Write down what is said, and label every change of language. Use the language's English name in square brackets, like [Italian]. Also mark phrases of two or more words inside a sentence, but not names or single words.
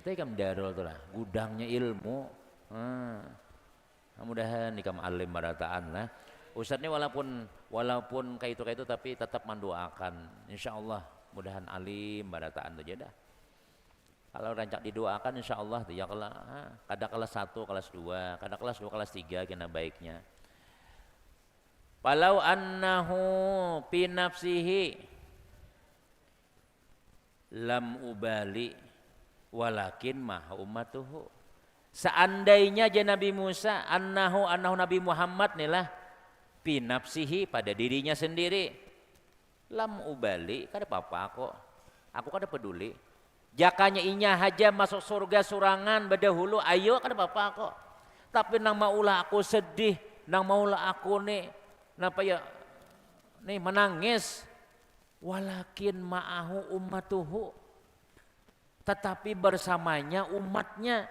[Banjar] Itu ikam darul tuh lah, gudangnya ilmu. Mudahan ikam alim barataan lah. Ustaz ini walaupun kayak itu tapi tetap mendoakan. Insyaallah mudahan alim barataan tu dah. Kalau rancak didoakan insyaallah tu ya kada kelas 1, kelas 2, kada kelas 2, kelas 3 kena baiknya. [Arabic] Walau annahu fi nafsihi lam ubali walakin maha ummatuhu. [Banjar] Seandainya je Nabi Musa [Arabic] annahu Nabi Muhammad [Banjar] nilah [Arabic] fi nafsihi [Banjar] pada dirinya sendiri, [Arabic] lam ubali [Banjar] kada apa-apa kok. Aku kada peduli. Jakanya inya haja masuk surga surangan badahulu, ayo kada apa-apa kok. Tapi nang maulah aku sedih, nang maulah aku nih napa ya nih menangis, [Arabic] walakin ma'ahu ummatuhu, [Banjar] tetapi bersamanya umatnya.